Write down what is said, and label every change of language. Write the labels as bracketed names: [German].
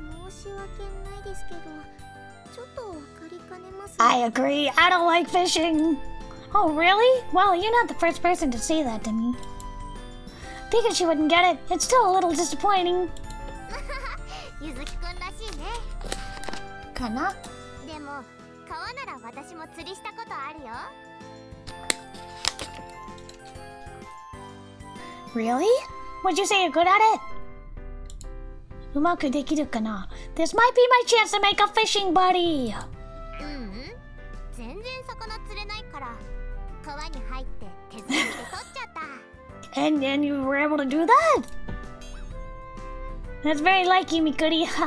[Japanese] 申し訳ないですけど、ちょっとわかりかねます。 [English] I agree, I don't like fishing. Oh, really? Well, you're not the first person to say that to me. Figured she wouldn't get it. It's still a little disappointing. [Japanese] ゆずきくんらしいね。かな？でも川なら私も釣りしたことあるよ。 [English] Really? Would you say you're good at it? [Japanese] うまくできるかな？ [English] This might be my chance to make a fishing buddy. [Japanese] 全然魚釣れないから川に入って手づかみで取っちゃった。 [English] And you were able to do that? That's very like you, Mikuri.